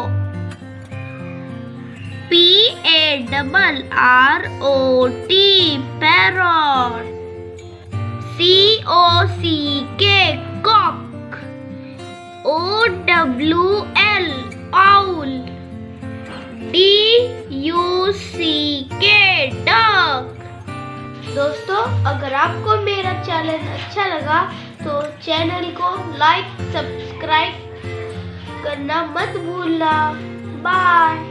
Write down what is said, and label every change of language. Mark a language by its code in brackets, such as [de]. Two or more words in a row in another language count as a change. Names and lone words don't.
[en] PARROT parrot, COCK cock, OWL owl, DUCK duck। [hi] दोस्तों, अगर आपको मेरा चैनल अच्छा लगा तो चैनल को [en] like subscribe [hi] करना मत भूलना। बाय।